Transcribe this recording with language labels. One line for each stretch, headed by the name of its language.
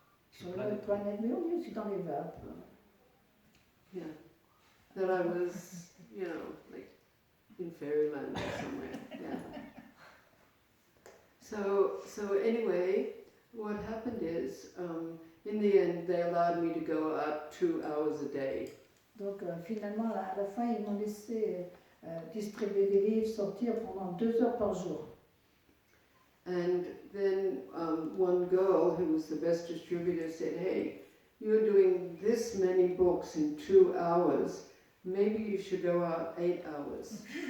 French: Sur le planète, mais on dit aussi dans les vagues.
English: Yeah. That I was, like in fairyland or somewhere. Yeah. So anyway, what happened is, in the end, they allowed me to go out 2 hours a day.
French: Donc finalement, à la fin, ils m'ont laissé distribuer des livres, sortir pendant 2 heures par jour.
English: And then one girl who was the best distributor said, hey, you're doing this many books in 2 hours, maybe you should go out 8 hours.